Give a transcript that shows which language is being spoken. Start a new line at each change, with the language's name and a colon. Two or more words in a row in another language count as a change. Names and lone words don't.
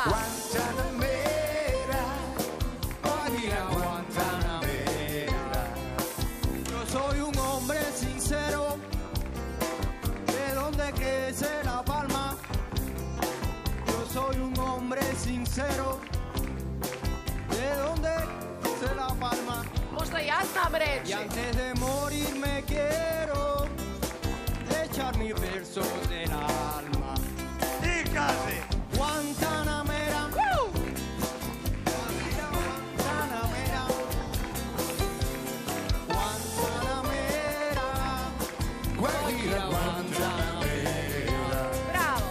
Spanish: Guantanamera, Guajira Guantanamera. Yo soy un hombre sincero, de donde crece la palma. Yo soy un hombre sincero, de donde crece la palma.
Serbian: Možda ja znam reći.
Spanish: Y antes de morir me quiero echar mis versos del alma.
Serbian: Ti kaže!
Spanish: Guantanamera, Guantanamera, Guantanamera, Guajira Guantanamera. Bravo.